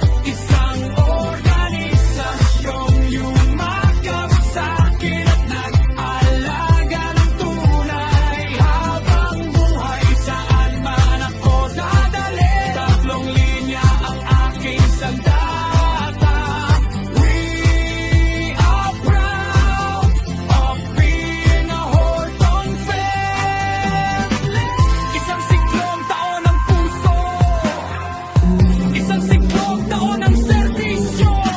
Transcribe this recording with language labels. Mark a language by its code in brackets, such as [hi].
[tl] Isang organisasyong yumakap sa akin at nag-alaga ng tunay. Habang buhay saan man ako dadali, tatlong linya ang aking sandata. [en] We are proud of being a Horton family. [tl] Isang siklong taon ng puso, isang siklong taon ng serbisyo.